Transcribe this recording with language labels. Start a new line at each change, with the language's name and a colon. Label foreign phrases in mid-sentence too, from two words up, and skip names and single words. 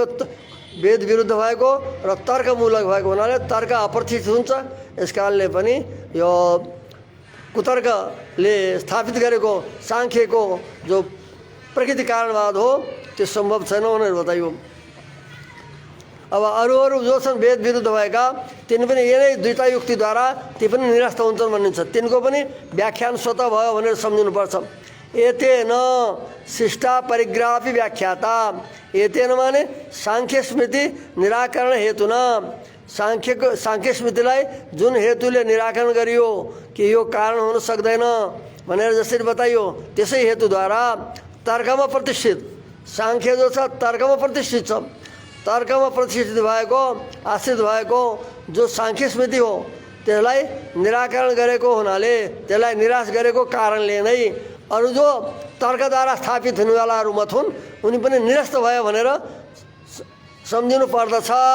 Nepali: वेद विरुद्ध भएको र तर्कमूलक भएको हुनाले तर्क अप्रतिष्ठित हुन्छ, यस कारणले पनि यो कुतर्कले स्थापित गरेको सांख्यको जो प्रकृति कारणवाद हो त्यो सम्भव छैन भनेर बताइयो। अब अरू जो छन् वेद विरुद्ध भएका तिनी पनि यही दुईटा युक्तिद्वारा ती पनि निरस्त हुन्छन् भनिन्छ। तिनको पनि व्याख्यान स्वतः भयो भनेर सम्झिनुपर्छ।
Sanskrit: एतेन शिष्टा परिग्राही व्याख्याता,
Nepali: एतेन माने सांख्य स्मृति निराकरण हेतुना, सांख्य स्मृतिलाई जुन हेतुले निराकरण गरियो कि यो कारण हुन सक्दैन भनेर जसरी बताइयो त्यसै हेतुद्वारा तर्कमा प्रतिष्ठित सांख्य जो छ तर्कमा प्रतिष्ठित छ। तर्कमा प्रतिष्ठित भएको आश्रित भएको जो सांख्य स्मृति हो त्यसलाई निराकरण गरेको हुनाले त्यसलाई निराश गरेको कारणले नै अरू जो तर्कद्वारा स्थापित हुनेवालाहरू मत हुन् उनी पनि निरस्त भयो भनेर सम्झिनु पर्दछ।